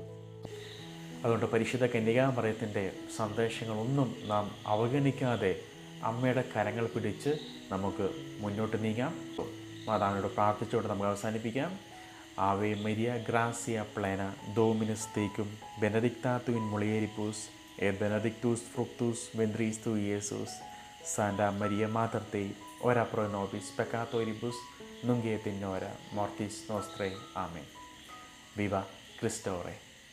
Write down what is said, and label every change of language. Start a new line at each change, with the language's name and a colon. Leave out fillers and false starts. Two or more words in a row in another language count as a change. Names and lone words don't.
Malayalam: അതുകൊണ്ട് പരിശുദ്ധ കന്യകാമറിയത്തിൻ്റെ സന്ദേശങ്ങളൊന്നും നാം അവഗണിക്കാതെ അമ്മയുടെ കരങ്ങൾ പിടിച്ച് നമുക്ക് മുന്നോട്ട് നീങ്ങാം. മാതാവിനോട് പ്രാർത്ഥിച്ചുകൊണ്ട് നമുക്ക് അവസാനിപ്പിക്കാം.
Latin: Ave Maria gratia plena Dominus tecum benedicta tu in mulieribus et benedictus fructus ventris tui Iesus. Santa Maria Mater Dei, ora pro nobis peccatoribus, nunc et in hora mortis nostrae.
Spanish: Amen. Viva Christo Re.